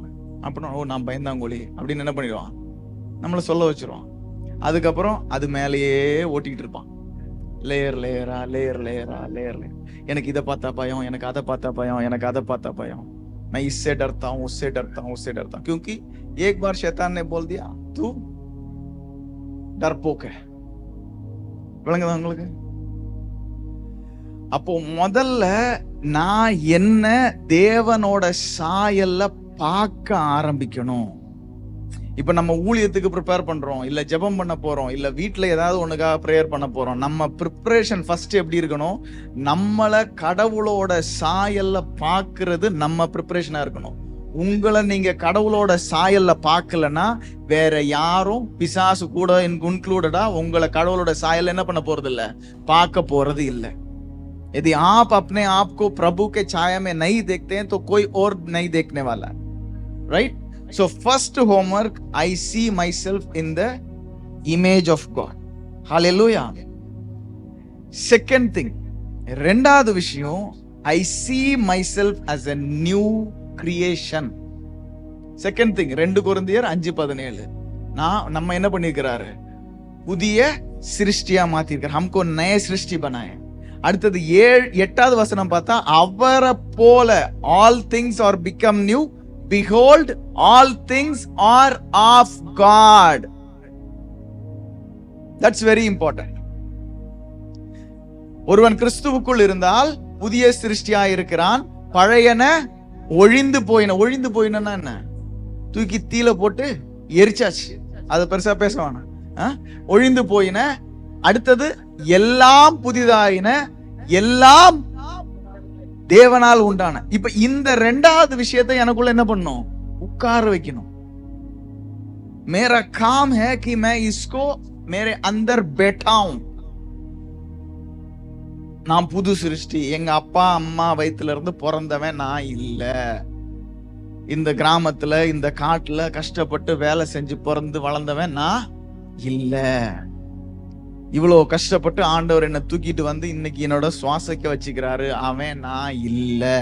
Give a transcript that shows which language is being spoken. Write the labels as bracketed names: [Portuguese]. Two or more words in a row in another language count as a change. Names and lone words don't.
[Tamil] அப்படின்னா ஓ நான் பயந்தாங்கோலி அப்படின்னு என்ன பண்ணிடுவான்? நம்மளை சொல்ல வச்சிருவான். அதுக்கப்புறம் அது மேலேயே ஓட்டிக்கிட்டு இருப்பான், லேயர் லேயரா லேயர் லேயரா லேயர் லேயர். எனக்கு இதை பார்த்தா பயம், எனக்கு அதை பார்த்தா பயம், எனக்கு அதை பார்த்தா பயம். [Hindi] मैं इससे डरता हूं, उससे डरता हूं, उससे डरता हूं, क्योंकि एक बार शैतान ने बोल दिया तू डरपोक है. [Tamil] விளங்குதா உங்களுக்கு? அப்போ முதல்ல நான் என்ன தேவனோட சாயல்ல பார்க்க ஆரம்பிக்கணும். இப்ப நம்ம ஊழியத்துக்கு ப்ரிப்பேர் பண்றோம், இல்ல ஜெபம் பண்ண போறோம், இல்ல வீட்டுல ஏதாவது ஒண்ணுக்காக ப்ரேயர் பண்ண போறோம். நம்ம [English] preparation first [Tamil] எப்படி இருக்கணும்? நம்மள கடவுளோட சாயல்ல பார்க்கிறது நம்ம ப்ரிப்பரேஷனா இருக்கணும். உங்களை நீங்க கடவுளோட சாயல்ல பார்க்கலன்னா வேற யாரும், பிசாசு கூட இன்க்ளூடடா, உங்களை கடவுளோட சாயல்ல என்ன பண்ண போறது இல்ல, பார்க்க போறது இல்ல. [Hindi] यदि आप अपने आप को प्रभु के छाया में नहीं देखते हैं तो कोई और नहीं देखने वाला, [English] right? So first homework, I see myself in the image of God. Hallelujah. Second thing, [Tamil] ரெண்டாவது விஷயம், [English] I see myself as a new creation. Second thing, 2 கொரிந்தியர் 5:17. [Tamil] நம்ம என்ன பண்ணிருக்கிறாரு? புதிய சிருஷ்டியா மாத்திருக்காரு. [Hindi] हमको नए सृष्टि बनाए. [Tamil] அடுத்தது 8வது வசனம் பார்த்தா, அவரை போல [English] all things are become new, behold all things are of God. That's very important. [Tamil] ஒருவன் கிறிஸ்துவுக்குள் இருந்தால் புதிய சிருஷ்டியா இருக்கிறான், பழையன ஒழிந்து போயினா என்ன? தூக்கி தீல போட்டு எரிச்சாச்சு, அது பெருசா பேச வேணாம். ஒழிந்து போயின. அடுத்தது எல்லாம் புதிதாயின, எல்லாம் தேவனால் உண்டான. இப்ப இந்த 2வது விஷயத்தை எனக்குள்ள என்ன பண்ணும்? உட்கார வைக்கணும். [Hindi] मेरा काम है कि मैं इसको मेरे अंदर बैठाऊं. [Tamil] நான் புது சிருஷ்டி. எங்க அப்பா அம்மா வயித்துல இருந்து பிறந்தவன் நான் இல்ல. இந்த கிராமத்துல இந்த காட்டுல கஷ்டப்பட்டு வேலை செஞ்சு பிறந்து வளர்ந்தவன் நான் இல்ல. இவ்வளவு கஷ்டப்பட்டு ஆண்டவர் என்ன தூக்கிட்டு வந்து இன்னைக்கு என்னோட சுவாசிக்க வச்சுக்கிறாரு, அவன் நான் இல்ல.